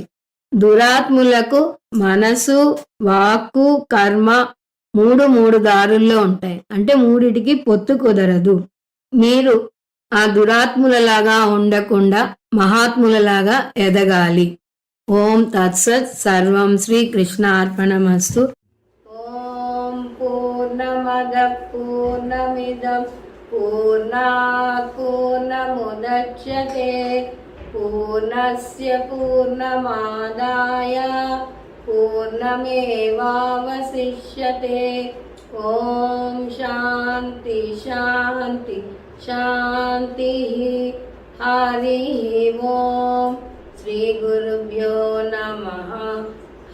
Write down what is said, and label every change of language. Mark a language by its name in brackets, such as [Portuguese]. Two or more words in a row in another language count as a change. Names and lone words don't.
[Telugu] దురాత్ములకు మనసు, వాక్కు, కర్మ మూడు దారుల్లో ఉంటాయి. అంటే మూడిటికి పొత్తు కుదరదు. మీరు ఆ దురాత్ములలాగా ఉండకుండా మహాత్ములలాగా ఎదగాలి. [Sanskrit] ఓం తత్సత్. సర్వం శ్రీ కృష్ణార్పణమస్తు. ఓం పూర్ణమద పూర్ణమిదం పూర్ణాత్ పూర్ణముదచ్యతే పూర్ణస్య పూర్ణమాదాయ పూర్ణమేవావశిష్యతే. ఓం శాంతి శాంతి శాంతి. హరి ఓం. శ్రీ గురుభ్యో నమః.